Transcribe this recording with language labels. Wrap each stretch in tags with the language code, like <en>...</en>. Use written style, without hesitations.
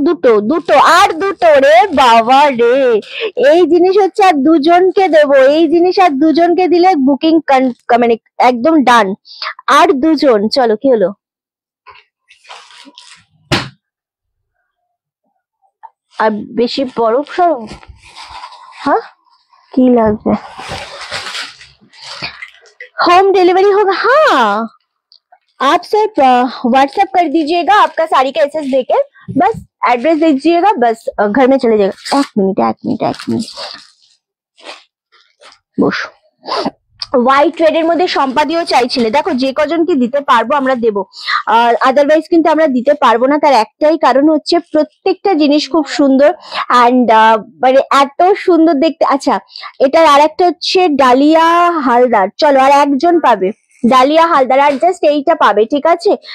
<bn>দুটো, দুটো আর দুটো। রে বাবা রে, এই জিনিস হচ্ছে আর দুজনকে দেবো, এই জিনিস আর দুজনকে দিলে বুকিং মানে একদম ডান। আর দুজন, চলো কি হলো? আর বেশি বরফ সরম, हाँ की लागবে?</bn> <hi>होम डिलीवरी होगा, हाँ आप सिर्फ व्हाट्सएप कर दीजिएगा आपका साड़ी का एसएस देके, बस एड्रेस दे दीजिएगा, बस घर में चले जाएगा। एक मिनट एक मिनट एक मिनट</hi> <bn>বসো। হোয়াইট রেড এর মধ্যে সম্পাদিও চাইছিলে, দেখো যে কজনকে দিতে পারবো আমরা দেবো, আর আদারওয়াইজ কিন্তু আমরা দিতে পারবো না। তার একটাই কারণ হচ্ছে প্রত্যেকটা জিনিস খুব সুন্দর অ্যান্ড মানে এত সুন্দর দেখতে। আচ্ছা এটার আর একটা হচ্ছে ডালিয়া হালদার, চলো আর একজন পাবে ডালিয়া হালদার, আর জাস্ট এইটা পাবে, ঠিক আছে?</bn>